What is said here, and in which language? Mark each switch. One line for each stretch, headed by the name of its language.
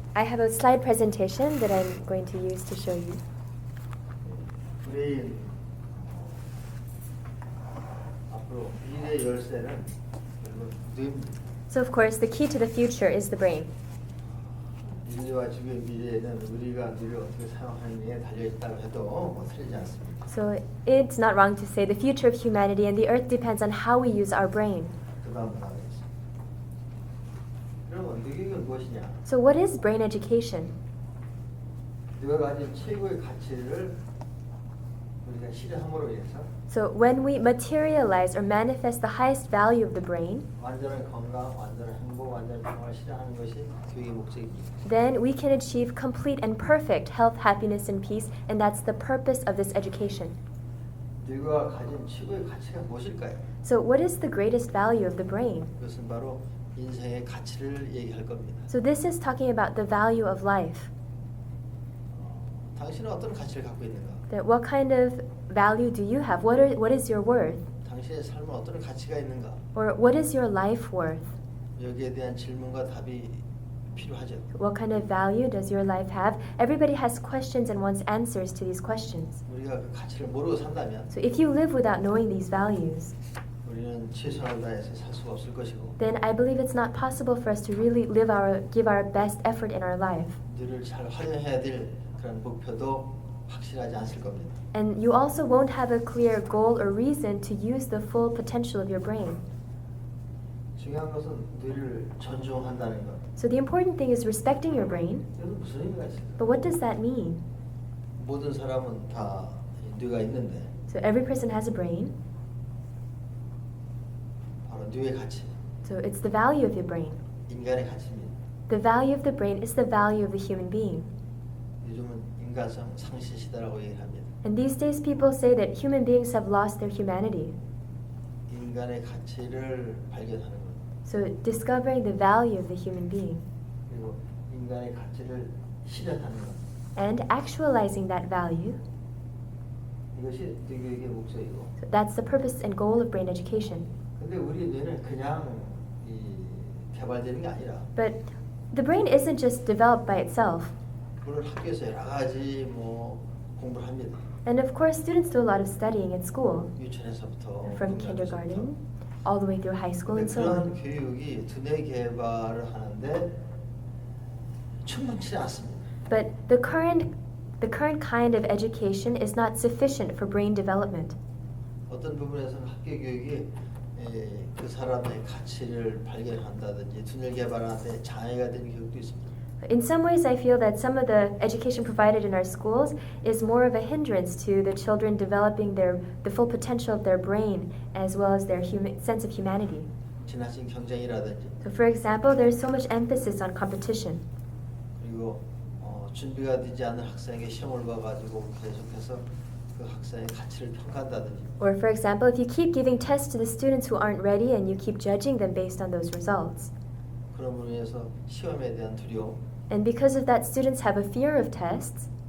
English: I have a slide presentation that I'm going to use to show you.
Korean: 브레인 앞으로 미래 열쇠는 결국 뇌입니다.
English: So of course, the key to the future is the brain.
Korean: 인류와 지구의 미래에는 우리가 뇌를 어떻게 사용하느냐에 달려 있다고 해도 뭐 틀리지 않습니다.
English: So it's not wrong to say the future of humanity and the earth depends on how we use our brain.
Korean: 그 다음 나가겠습니다. 여러분, 뇌교육은 무엇이냐?
English: So what is brain education?
Korean: 뇌가 가진 최고의 가치를 우리가 실현함으로 인해서
English: So when we materialize or manifest the highest value of the brain,
Korean: 완전한 건강, 완전한 행복, 완전한 평화를 실현하는 것이 교육의 목적입니다.
English: then we can achieve complete and perfect health, happiness, and peace, and that's the purpose of this education.
Korean: 뇌가 가진 최고의 가치가 무엇일까요?
English: So what is the greatest value of the brain?
Korean: 그것은 바로 인생의 가치를 얘기할 겁니다.
English: So this is talking about the value of life.
Korean: 당신은 어떤 가치를 갖고 있는가?
English: That what kind of value do you have? What is your worth?
Korean: 당신의 삶은 어떤 가치가 있는가?
English: Or what is your life worth?
Korean: 여기에 대한 질문과 답이 필요하죠.
English: What kind of value does your life have? Everybody has questions and wants answers to these questions.
Korean: 우리가 그 가치를 모르고 산다면
English: So if you live without knowing these values,
Korean: 우리는 최선을 다해서 살 수가 없을 것이고
English: then I believe it's not possible for us to really give our best effort in our life.
Korean: 뇌를 잘 활용해야 될 그런 목표도 확실하지 않을 겁니다.
English: And you also won't have a clear goal or reason to use the full potential of your brain.
Korean: 중요한 것은 뇌를 존중한다는 것.
English: So the important thing is respecting your brain.
Korean: 이건 무슨 의미가 있을까?
English: But what does that mean?
Korean: 모든 사람은 다 뇌가 있는데
English: So every person has a brain.
Korean: 바로 뇌의 가치,
English: So it's the value of your brain.
Korean: 인간의 가치입니다.
English: The value of the brain is the value of the human being.
Korean: 요즘은 인간성 상실 시대라고 얘기합니다.
English: And these days people say that human beings have lost their humanity.
Korean: 인간의 가치를 발견하는 것,
English: So discovering the value of the human being
Korean: 그리고 인간의 가치를 실현하는 것,
English: and actualizing that value,
Korean: 이것이 뇌교육의 목적이고.
English: so that's the purpose and goal of brain education.
Korean: 근데 우리 뇌는 그냥 개발되는 게 아니라
English: But the brain isn't just developed by itself.
Korean: 물론 학교에서 여러 가지 공부를 합니다.
English: And of course students do a lot of studying at school,
Korean: 유치원에서부터
English: from kindergarten all the way through high school and so
Korean: 그런
English: on.
Korean: 교육이 두뇌 개발을 하는데 충분치 않습니다.
English: But the current kind of education is not sufficient for brain development.
Korean: 어떤 부분에서는 학교 교육이 그 사람의 가치를 발견한다든지 두뇌 개발하는데 장애가 되는 교육도 있습니다.
English: In some ways, I feel that some of the education provided in our schools is more of a hindrance to the children developing the full potential of their brain as well as their sense of humanity.
Korean: 지나친 경쟁이라든지
English: So for example, there's so much emphasis on competition.
Korean: 그리고 준비가 되지 않은 학생에게 시험을 봐가지고 계속해서 그 학생의 가치를 평가한다든지
English: Or for example, if you keep giving tests to the students who aren't ready and you keep judging them based on those results.
Korean: 그런 부분에 의해서 시험에 대한 두려움
English: And because of that, students have a fear of tests.